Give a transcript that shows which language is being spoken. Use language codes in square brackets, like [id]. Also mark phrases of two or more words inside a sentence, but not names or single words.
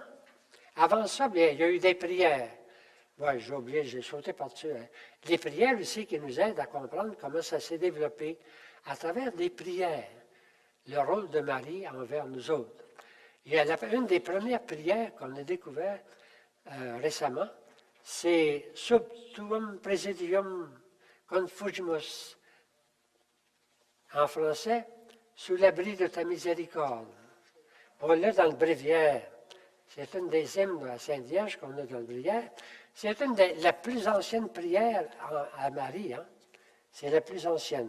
[fr] Avant ça, bien, il y a eu des prières. Oui, j'ai oublié, j'ai sauté par-dessus. Hein. Les prières aussi qui nous aident à comprendre comment ça s'est développé à travers des prières, le rôle de Marie envers nous autres. Il y a une des premières prières qu'on a découvertes récemment, c'est [la] Sub tuum presidium confugimus. [fr] En français, sous l'abri de ta miséricorde. On l'a dans le bréviaire. C'est une des hymnes de la Sainte Vierge qu'on a dans le bréviaire. C'est une des la plus ancienne prière à Marie. Hein? C'est la plus ancienne.